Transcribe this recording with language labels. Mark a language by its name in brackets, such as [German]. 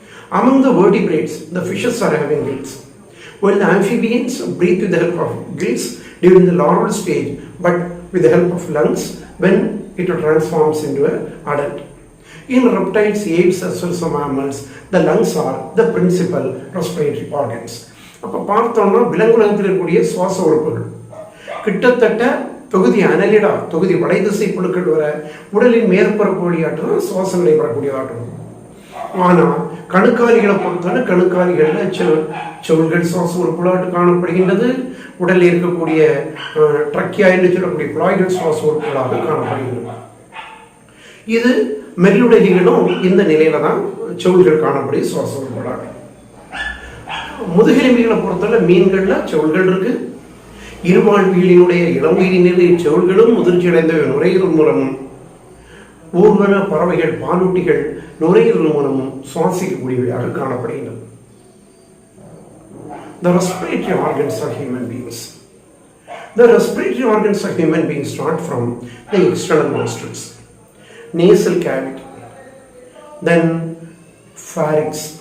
[English] Among the vertebrates, the fishes are having gills, while the amphibians breathe with the help of gills during the larval stage, but with the help of lungs when it transforms into an adult. In reptiles, apes as well as mammals, the lungs are the principal respiratory organs. [Tamil] அப்போ பார்த்தோம்னா விலங்குலகத்தில் இருக்கக்கூடிய சுவாச உறுப்புகள் கிட்டத்தட்ட தொகுதி அனலிடா, தொகுதி வளைதிசை புழுக்கள் வர உடலின் மேற்பரப்பு வழியாற்றுதான் சுவாசம் நடைபெறக்கூடியதாகும். ஆனால் கணுக்காலிகளை பொறுத்தவரை கணுக்காலிகளில் செவுள்கள் சுவாச உறுப்புகளாக காணப்படுகின்றது. உடலில் இருக்கக்கூடிய ட்ரக்கியா என்று சொல்லக்கூடிய குழாய்கள் சுவாச உறுப்புகளாக காணப்படுகின்றன. இது மெல்லுடலிகளும் இந்த நிலையில தான் செவுள்கள் காணக்கூடிய சுவாச உறுப்புகளாக. முதுகெலும்பிகளை பொறுத்தவரை மீன்கள்ல செவுள்கள் இருக்கு. இருவாழ்வியலினுடைய இளவுயிரினிலே செவுள்களும் முதிர்ச்சி அடைந்த நுரையீரல் மூலமும் ஊர்வன பறவைகள் பாலூட்டிகள் நுரையீரல் மூலமும் சுவாசிக்கக்கூடியவையாக காணப்படுகின்றன. [English] The respiratory organs of human beings. The respiratory organs of human beings start from the external nostrils, nasal cavity, then pharynx.